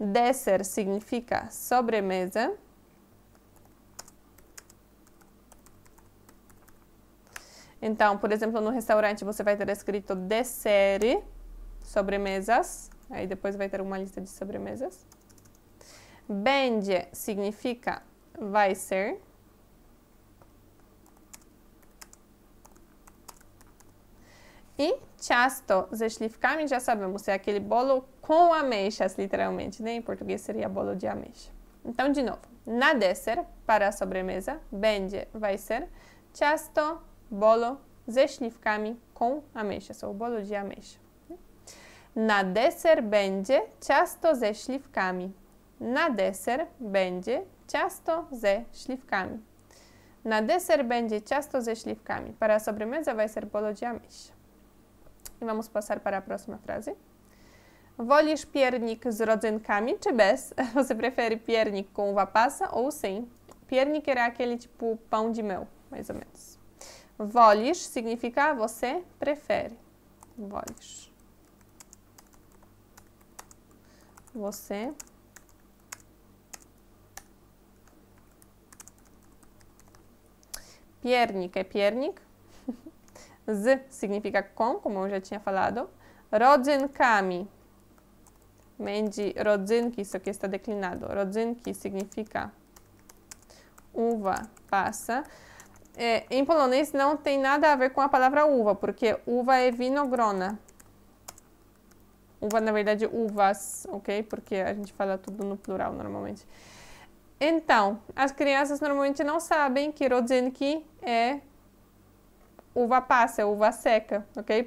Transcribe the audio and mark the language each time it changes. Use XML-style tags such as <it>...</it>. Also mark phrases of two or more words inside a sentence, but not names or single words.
<pt>Dessert significa sobremesa. Então, por exemplo, no restaurante você vai ter escrito dessert, sobremesas. Aí depois vai ter uma lista de sobremesas. Będzie significa vai ser.</pt> <pl>E ciasto ze śliwkami,</pl> <pt>já sabemos, é aquele bolo com ameixas, literalmente, né? Em português seria bolo de ameixa. Então, de novo,</pt> <pl>na dessert,</pl> <pt>para a sobremesa, będzie vai ser ciasto, bolo</pt> <pl>ze śliwkami</pl> <pt>com ameixas, ou bolo de ameixa.</pt> <pl>Na deser będzie ciasto ze śliwkami. Na deser będzie ciasto ze śliwkami. Na deser będzie ciasto ze śliwkami.</pl> <pt>Para a sobremesa vai ser bolo de ameixa. E vamos passar para a próxima frase.</pt> <pl>Wolisz piernik z rodzynkami czy bez?</pl> <pt>Você prefere piernik com uva passa ou sem? Piernik era aquele tipo pão de mel, mais ou menos. Wolisz significa você prefere. Wolisz. Você piernik é piernik. Z significa com, como eu já tinha falado.</pt> <pl>Rodzynkami. Będzie rodzynki,</pl> <pt>só que está declinado. Rodzynki significa uva passa. Em polonês não tem nada a ver com a palavra uva, porque uva é vinogrona. Uva, na verdade, uvas, ok? Porque a gente fala tudo no plural, normalmente. Então, as crianças normalmente não sabem que rodzynki é uva passa, uva seca, ok?</pt>